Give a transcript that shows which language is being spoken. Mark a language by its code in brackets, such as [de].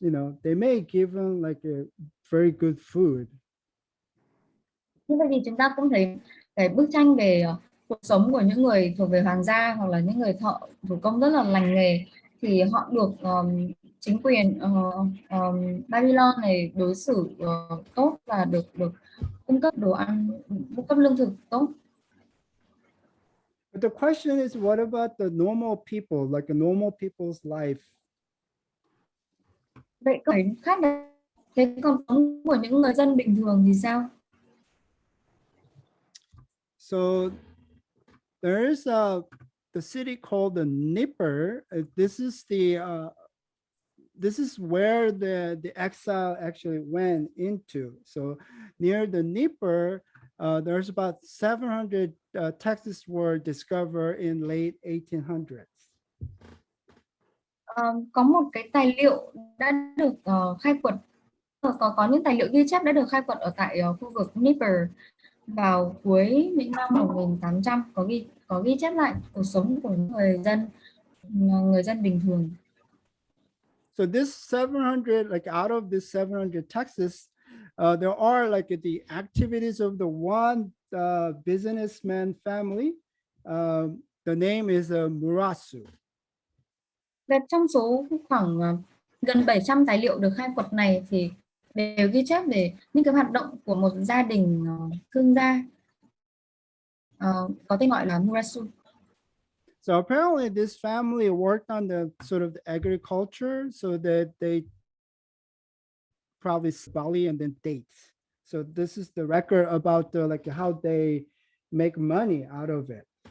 [en] They may give them like a very good food. [vi] Như vậy thì chúng ta cũng thấy cái bức tranh về cuộc sống của những người thuộc về hoàng gia hoặc là những người thợ thủ công rất là lành nghề, thì họ được chính quyền Babylon này đối xử tốt và được cung cấp đồ ăn, cung cấp lương thực tốt. [en] But the question is, what about the normal people, like a normal people's life? [vi] Vậy câu hỏi khác là thế còn sống của những người dân bình thường thì sao? [en] So there's the city called the Nipper. This is where the exile actually went into. So near the Nipper, there's about 700 texts were discovered in late 1800s. [vi] Có một cái tài liệu đã được khai quật, có những tài liệu ghi chép đã được khai quật ở tại khu vực Nipper vào cuối những năm 1800 có ghi chép lại cuộc sống của những người dân bình thường. [en] So this 700, like out of this 700 texts, there are like the activities of the one businessman family. The name is Murasu. [vi] Và trong số khoảng gần 700 tài liệu được khai quật này thì đều ghi chép về những cái hoạt động của một gia đình thương gia có tên gọi là Murasu. [en] So apparently this family worked on the sort of the agriculture, so that they probably barley and then dates. So this is the record about the, like how they make money out of it.